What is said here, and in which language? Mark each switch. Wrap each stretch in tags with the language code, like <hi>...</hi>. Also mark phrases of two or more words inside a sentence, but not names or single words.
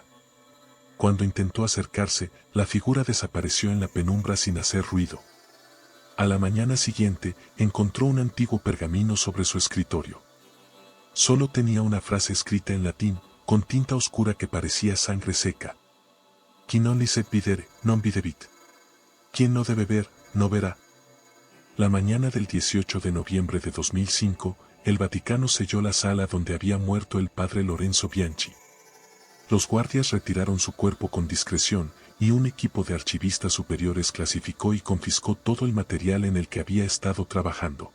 <es>Cuando intentó acercarse, la figura desapareció en la penumbra sin hacer ruido. A la mañana siguiente, encontró un antiguo pergamino sobre su escritorio. Solo tenía una frase escrita en latín, con tinta oscura que parecía sangre seca.</es> <la>Qui non licet videre, non videbit.</la> <es>Quien no debe ver, no verá. La mañana del 18 de noviembre de 2005, el Vaticano selló la sala donde había muerto el padre Lorenzo Bianchi. Los guardias retiraron su cuerpo con discreción, y un equipo de archivistas superiores clasificó y confiscó todo el material en el que había estado trabajando.</es>